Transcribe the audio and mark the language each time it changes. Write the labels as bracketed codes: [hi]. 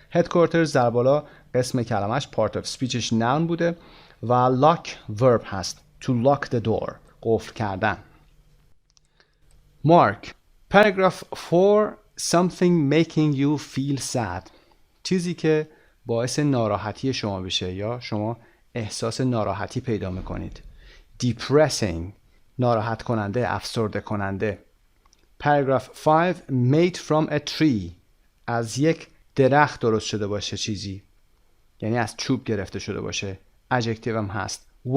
[fa] Headquarters در بالا قسم کلمش part of speechش noun بوده و lock verb هست. [en] To lock the door، [fa] قفل کردن. [en] Mark. Paragraph 4. Something making you feel sad. [fa] چیزی که باعث ناراحتی شما بشه یا شما احساس ناراحتی پیدا میکنید. [en] Depressing. [fa] ناراحت کننده، افسرده کننده. [en] Paragraph 5. Made from a tree. [fa] از یک درخت درست شده باشه چیزی، یعنی از چوب گرفته شده باشه. adjective هم هست.